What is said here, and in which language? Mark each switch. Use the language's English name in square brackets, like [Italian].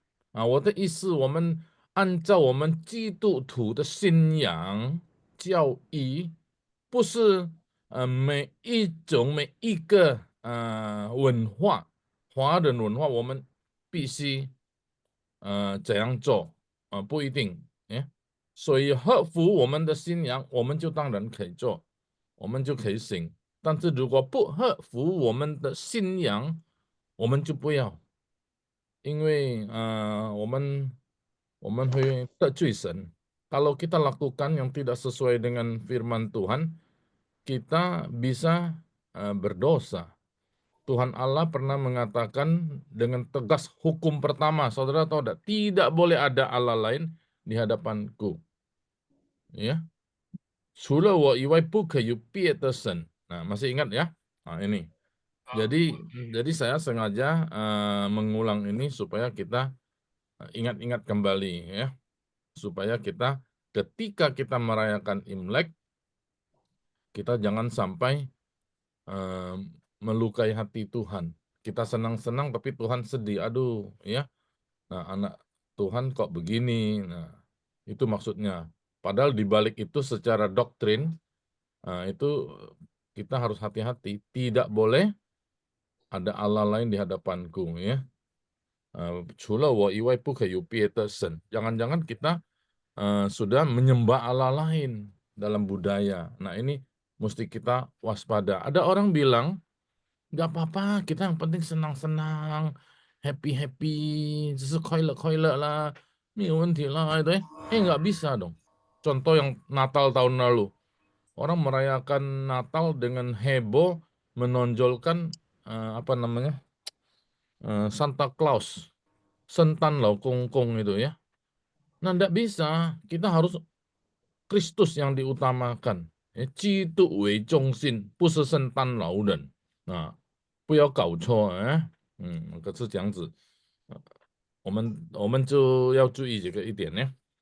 [Chinese] 我的意思，我们按照我们基督徒的信仰教义，不是每一个文化，华人文化我们必须怎样做不一定，所以合乎我们的信仰，我们就当然可以做，我们就可以行。但是如果不合乎我们的信仰，我们就不要，因为我们会得罪神. [Indonesian] Kalau kita lakukan yang tidak sesuai dengan firman Tuhan, kita bisa berdosa. Tuhan Allah pernah mengatakan dengan tegas hukum pertama, saudara tahu tidak? Tidak boleh ada Allah lain di hadapanku. [Chinese] Ya, 除了我以外不可有别的神. [Indonesian] Nah, masih ingat ya? Nah, ini. Jadi saya sengaja mengulang ini supaya kita ingat-ingat kembali ya, supaya kita ketika kita merayakan Imlek kita jangan sampai melukai hati Tuhan. Kita senang-senang tapi Tuhan sedih. Aduh, ya. Nah, anak Tuhan kok begini. Nah, itu maksudnya. Padahal di balik itu secara doktrin itu kita harus hati-hati. Tidak boleh ada Allah lain di hadapanku, ya. [Chinese] 除了我以外不可有别的神. [Indonesian] Jangan-jangan kita sudah menyembah Allah lain dalam budaya. Nah, ini mesti kita waspada. Ada orang bilang, nggak apa-apa, kita yang penting senang-senang, happy-happy, [Chinese] 只是快乐快乐 [Indonesian] lah, [Chinese] 没有问题啦, [Indonesian] itu ya. Nggak bisa dong. Contoh yang Natal tahun lalu. Orang merayakan Natal dengan heboh, menonjolkan apa namanya, Santa Claus, Sentan Laukongkong itu ya. Nah, nggak bisa. Kita harus Kristus yang diutamakan. [Chinese] 基督为中心，不是圣诞老人啊，不要搞错啊。可是这样子，我们就要注意这个一点呢。